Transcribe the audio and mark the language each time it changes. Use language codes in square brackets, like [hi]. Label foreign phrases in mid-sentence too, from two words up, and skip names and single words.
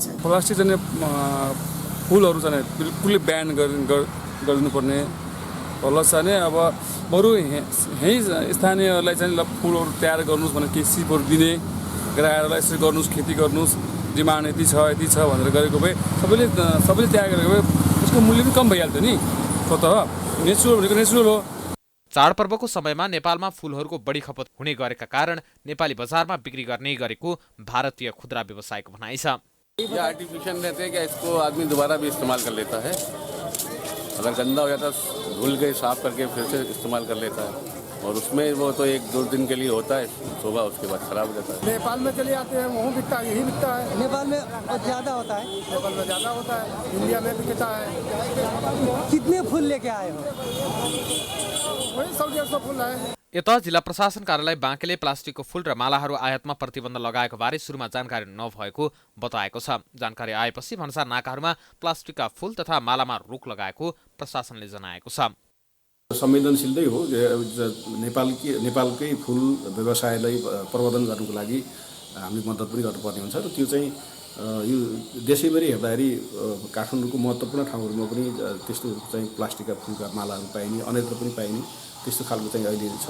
[ne] प्लास्टिक चाहिँ फुलहरू चाहिँ बिल्कुलै ब्यान गर्नुपर्ने होला चाहिँ अब बरु यहीँ स्थानीयहरूलाई चाहिँ फुलहरू तयार गर्नुहोस् भनेर केही सिपहरू दिने, ग्राहकहरूलाई यसरी गर्नुहोस्, खेती गर्नुहोस्, डिमान्ड यति छ भनेर गरेको भए सबैले तयार गरेको भए उसको मूल्य पनि कम भइहाल्थ्यो नि। स्वतः नेचुरल भनेको नेचुरल हो। चाडपर्वको समयमा नेपालमा फूलहरूको बढी खपत हुने गरेका कारण नेपाली बजारमा बिक्री गर्ने गरेको भारतीय खुदरा व्यवसायको भनाइ छ। [hi] ये आर्टिफिशियल रहते हैं कि इसको आदमी दोबारा भी इस्तेमाल कर लेता है। अगर गंदा हो जाता धुल के साफ करके फिर से इस्तेमाल कर लेता है और उसमें वो तो 1-2 दिन के लिए होता है, सुबह उसके बाद खराब हो जाता है। नेपाल में चले आते हैं, वहाँ बिकता है, यही बिकता है। नेपाल में ज़्यादा होता है, नेपाल में ज़्यादा होता है, इंडिया में बिकता है। कितने फूल लेके आए हो? वही 100-150 फूल है। [ne] यता जिल्ला प्रशासन कार्यालय बाँकेले प्लास्टिकको फूल र मालाहरू आयातमा प्रतिबन्ध लगाएको बारे सुरुमा जानकारी नभएको बताएको छ। जानकारी आएपछि भन्सार नाकाहरूमा प्लास्टिकका फूल तथा मालामा रोक लगाएको प्रशासनले जनाएको छ। संवेदनशीलै हो। नेपालकै फूल व्यवसायलाई प्रवर्धन गर्नुको लागि हामीले मद्दत पनि गर्नुपर्ने हुन्छ र त्यो चाहिँ यो देशैभरि हेर्दाखेरि काठमाडौँको महत्त्वपूर्ण ठाउँहरूमा पनि त्यस्तो चाहिँ प्लास्टिकका फुलका मालाहरू पाइने, अन्यत्र पनि पाइने त्यस्तो खालको चाहिँ अहिले छ।